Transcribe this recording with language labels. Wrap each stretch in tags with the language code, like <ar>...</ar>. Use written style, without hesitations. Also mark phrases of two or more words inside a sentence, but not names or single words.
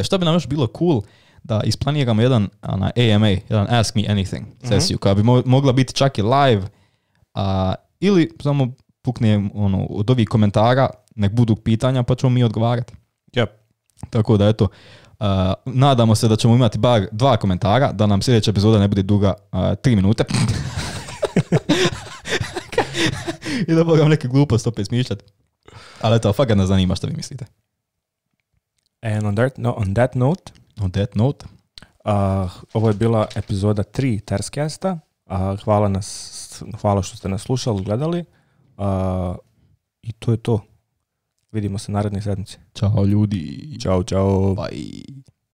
<bs>Što bi nam još bilo cool da isplaniramo jedan AMA, jedan</bs> <en>Ask Me Anything</en> <bs>sesiju, koja bi mogla biti čak i live, ili samo pukne od ovih komentara, nek budu pitanja pa ćemo mi odgovarati. Yep. Tako da eto, nadamo se da ćemo imati bar 2 komentara, da nam sljedeća epizoda ne bude duga 3 minute. I da mogam neke gluposti opet smišljati. Ali eto, fakat nas zanima što vi mislite.</bs> <en>And on that note,</en> <bs>ovo je bila epizoda 3 Terscasta. Hvala što ste nas slušali, gledali. I to je to. Vidimo se naredne sedmice. Ćao ljudi. Ćao. Bye.</bs>